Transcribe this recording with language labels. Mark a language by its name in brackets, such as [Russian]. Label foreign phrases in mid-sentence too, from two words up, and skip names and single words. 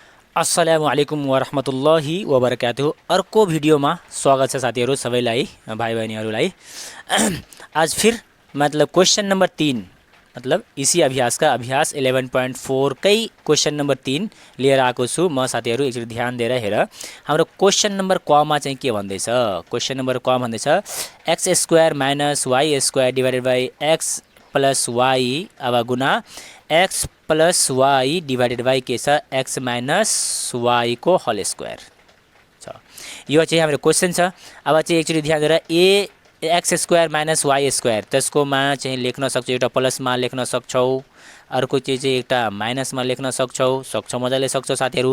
[Arabic] السلام عليكم ورحمة الله وبركاته. [Nepali] अर्को भिडियोमा स्वागत छ साथीहरू सबैलाई, भाइ बहिनीहरूलाई। [Hindi] आज फिर मतलब [English] question number [Hindi] 3 मतलब इसी अभ्यास का अभ्यास 11.4 कै [English] question number [Hindi] 3 [Nepali] लिएर आएको छु म। साथीहरू एकचोटि ध्यान दिएर हेर। हाम्रो [English] question number [Nepali] कमा चाहिँ के भन्दैछ? [English] question number [Nepali] क भन्दैछ [English] x square minus y square divided by x plus y [Hindi] अब गुना [English] x plus y divided by [Nepali] के छ [English] x minus y को whole square छ। [Nepali] यो चाहिँ हाम्रो क्वेश्चन छ। अब चाहिँ एकचोटि ध्यान दिएर ए [English] x square minus y square [Nepali] त्यसकोमा चाहिँ लेख्न सक्छौ, एउटा प्लसमा लेख्न सक्छौ, अर्को चाहिँ एउटा माइनसमा लेख्न सक्छौ मजाले सक्छौ साथीहरू।